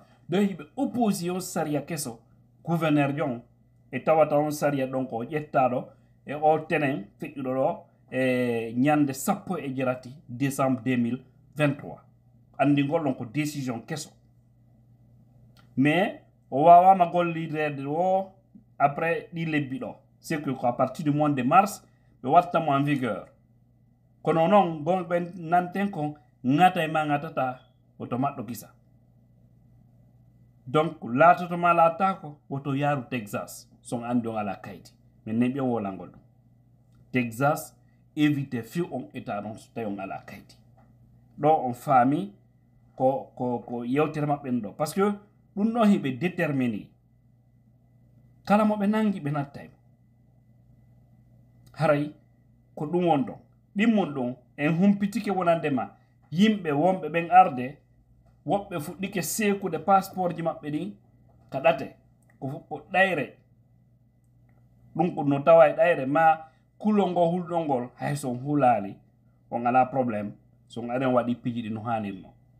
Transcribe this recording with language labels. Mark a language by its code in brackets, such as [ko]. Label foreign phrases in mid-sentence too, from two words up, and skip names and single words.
[ff] donc yiɓe opposé on saria keso gouverneur jon e tawata on saria ɗon ko ƴettaɗo e o tenen feƴƴuɗo ɗo e ñande 17 décembre 2023 andi ngol ɗon ko décision keso mais o wawama gollirede o après ɗi lebbi ɗo [fr] c'est que à partir du mois de mars [ff] ɓe wattamo [fr] en vigueur [ff] kono noon gonɓe nanten kon ŋata e ma ŋatata woto maɗɗo gisa donc laatotoma laatako woto yaaru Texas son andi on ala kaydi min nen ɓen wolangol ɗum Texas évite few on état ɗon so tawi on ala kaydi ɗo on faami ko yewtere maɓɓen ɗo [fr] par ce que [ff] ɗum ɗon hiɓe déterminé kala mo ɓe nangi ɓe nattaymo haray ko ɗum won ɗon ɗimmon ɗon en humpitike wonandema yimɓe wonɓe ɓen arde woɓɓe fuɗɗike sekude passeport ji maɓɓe ɗin kaɗate ko fuɗɗo ɗayre ɗum ko no tawa e ɗayre ma kulol ngo hulɗol ngol hay son hulali on ala probléme son aren waɗi piji ɗi no hanirno